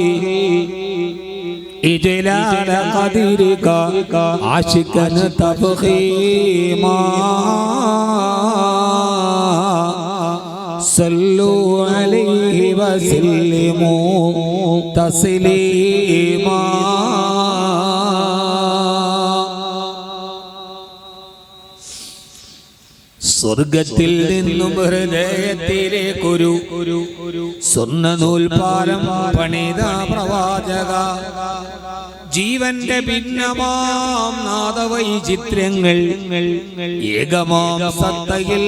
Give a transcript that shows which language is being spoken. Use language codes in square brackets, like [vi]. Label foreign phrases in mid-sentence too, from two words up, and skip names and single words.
[ar] إجلال قدرك عاشقا تفخيما صلوا عليه وسلموا تسليما സ്വർഗത്തിൽ [ml] നിന്നും ഹൃദയത്തിലേക്കൊരു സ്വർണ്ണ നൂൽപാലം പണിത പ്രവാചക ജീവന്റെ ഭിന്നമാം നാദവൈചിത്ര്യങ്ങൾ ഏകമാം സത്തയിൽ